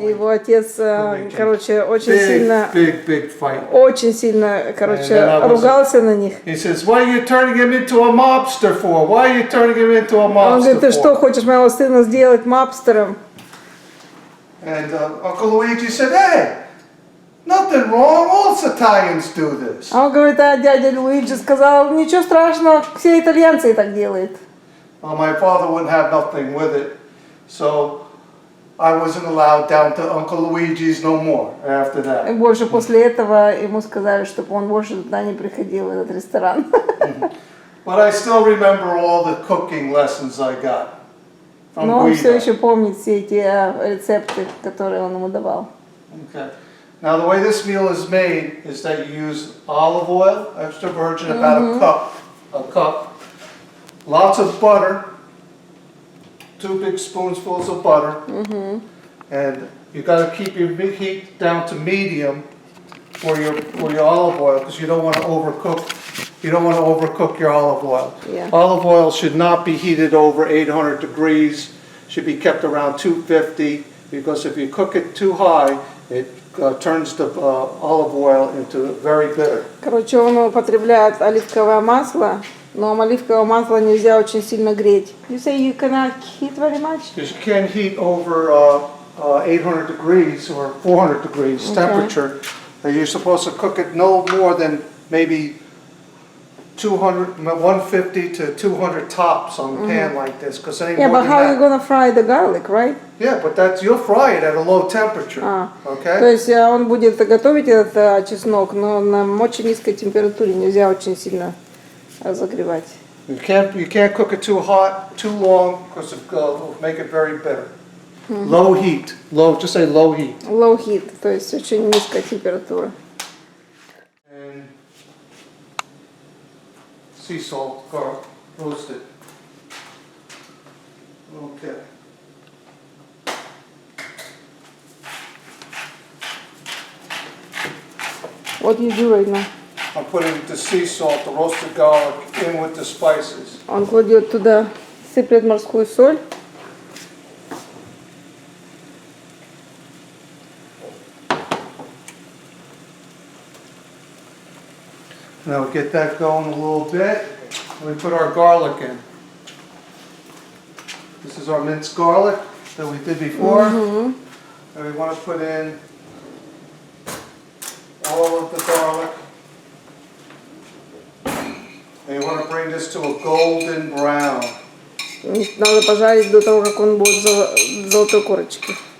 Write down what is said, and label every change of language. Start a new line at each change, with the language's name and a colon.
Russian: Его отец, короче, очень сильно,
English: big fight.
Russian: Очень сильно, короче, ругался на них.
English: He says, "Why are you turning him into a mobster for? Why are you turning him into a mobster?"
Russian: Он говорит, ты что, хочешь моего сына сделать мобстером?
English: And Uncle Luigi said, "Hey, nothing wrong. All Italians do this."
Russian: А он говорит, а дядя Луиджи сказал, ничего страшного, все итальянцы так делают.
English: Well, my father wouldn't have nothing with it, so I wasn't allowed down to Uncle Luigi's no more after that.
Russian: И больше после этого ему сказали, чтобы он больше туда не приходил, в этот ресторан.
English: But I still remember all the cooking lessons I got from
Russian: Но он все
English: Guido.
Russian: еще помнит все эти рецепты, которые он ему давал.
English: Okay. Now the way this meal is made is that you use olive oil, extra virgin, about a cup, lots of butter, 2 big spoonfuls of butter, and you got to keep your heat down to medium for your olive oil because you don't want to overcook. You don't want to overcook your olive oil. Yeah. Olive oil should not be heated over 800 degrees. Should be kept around 250 because if you cook it too high, it turns the olive oil into very bitter.
Russian: Короче, он употребляет оливковое масло, но оливковое масло нельзя очень сильно греть.
English: You say you cannot heat very much? Because you can't heat over 800 degrees or 400 degrees temperature. You're supposed to cook it no more than maybe 150 to 200 tops on a pan like this. Because Yeah, but how are you gonna fry the garlic, right? Yeah, but you'll fry it at a low temperature. Okay.
Russian: То есть он будет готовить этот чеснок, но на очень низкой температуре, нельзя очень сильно разогревать.
English: You can't cook it too hot, too long, because it'll make it very bitter. Low heat, just say low heat. Low heat,
Russian: то есть очень низкая температура.
English: And sea salt, garlic, roasted. Okay. What do you do right now? I'm putting the sea salt, the roasted garlic, in with the spices.
Russian: Он кладет туда, сыплет морскую соль.
English: Now we get that going a little bit, and we put our garlic in. is our minced garlic that we did before. And we want to put in all of the garlic. And you want to bring this to a golden brown.
Russian: Надо пожарить до того, как он будет золотой корочки.